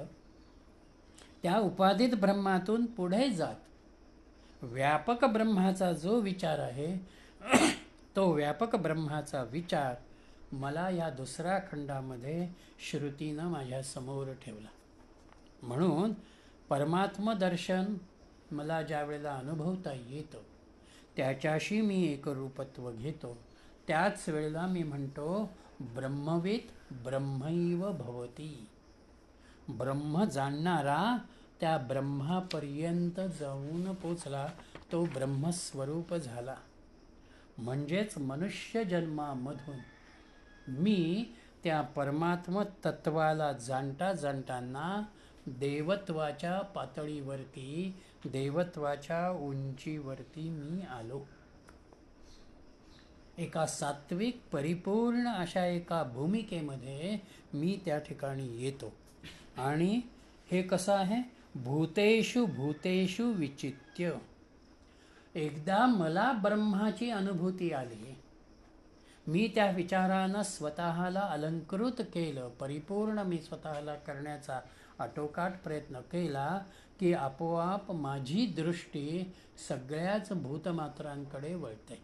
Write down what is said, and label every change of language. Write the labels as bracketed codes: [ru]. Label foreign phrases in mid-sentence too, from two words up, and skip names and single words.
[mr] त्या उपाधित ब्रह्मातून पुढे जात व्यापक ब्रह्माचा जो विचार आहे तो व्यापक ब्रह्माचा विचार मला या दुसऱ्या खंडामध्ये श्रुतीनं माझ्या समोर ठेवला. म्हणून परमात्म दर्शन मला ज्या वेळेला अनुभवता येतं त्याच्याशी मी एकरूपत्व घेतो. त्याच वेळेला मी म्हणतो [sa] ब्रह्मवित ब्रह्मैव भवती. [mr] ब्रह्म जाणणारा त्या ब्रह्मापर्यंत जाऊन पोचला, तो ब्रह्मस्वरूप झाला. म्हणजेच मनुष्य जन्मामधून मी त्या परमात्म तत्वाला जाणता जाणताना देवत्वाच्या पातळीवरती, देवत्वाच्या उंचीवरती मी आलो. एका सात्विक परिपूर्ण अशा एका भूमिकेमध्ये मी त्या ठिकाणी येतो. आणि हे कसं आहे? [sa] भूतेषु भूतेषु विचित्य. [mr] एकदा मला ब्रह्माची अनुभूती आली, मी त्या विचारानं स्वतःला अलंकृत केलं, परिपूर्ण मी स्वतःला करण्याचा आटोकाट प्रयत्न केला, की आपोआप माझी दृष्टी सगळ्याच भूतमात्रांकडे वळते.